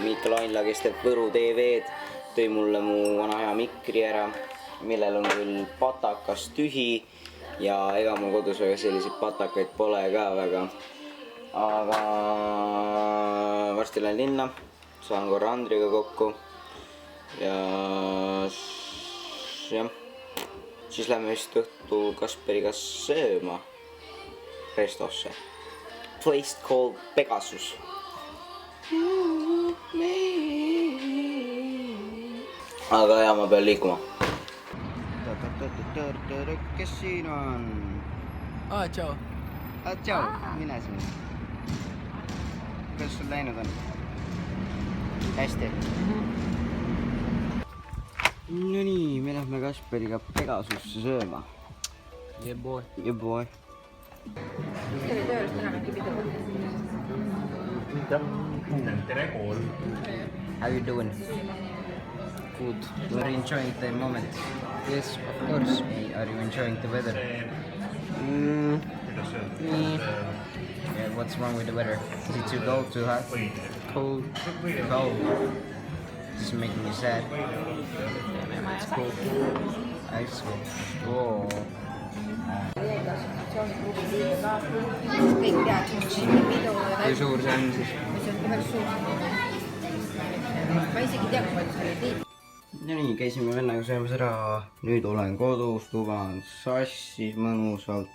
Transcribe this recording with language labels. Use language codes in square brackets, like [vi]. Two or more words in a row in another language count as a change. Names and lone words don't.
[et] Miikal Ainla, kes teeb Võru TV-d, tõi mulle mu vana hea mikri ära, millel on küll patakas tühi ja ega mu kodus väga selliseid patakaid pole ka väga. Aga varsti lähen linna, saan korra Andriga kokku ja jah, siis lähme vist õhtul Kasperiga sööma restosse. [en] Place called Pegasus. [et] Aga jah, ma pean liikuma. Kes siin on? Tšau. Tšau, mine siin. Kuidas sul läinud on? Hästi. no nii, me lähme Kasperiga Pegasusse sööma. [en] Yeah boy. Yeah boy. [et] Teil tööl täna mingi pidu. tere kool. [en] How you doing? Good. You are enjoying the moment. Yes, of course. Are you enjoying the weather? [et] kuidas öelda? [en] Yeah, what's wrong with the weather? Is it too cold, too hot? Cold. Cold. This is making me sad. It's cold. Ice cold. Oh. [et] Kõik teavad, mis pidu Kui suur see on siis? see on päris suur. Ma isegi ei tea, kui palju see oli. No nii, käisime vennaga söömas ära. Nüüd olen kodus, tuba on sassis mõnusalt.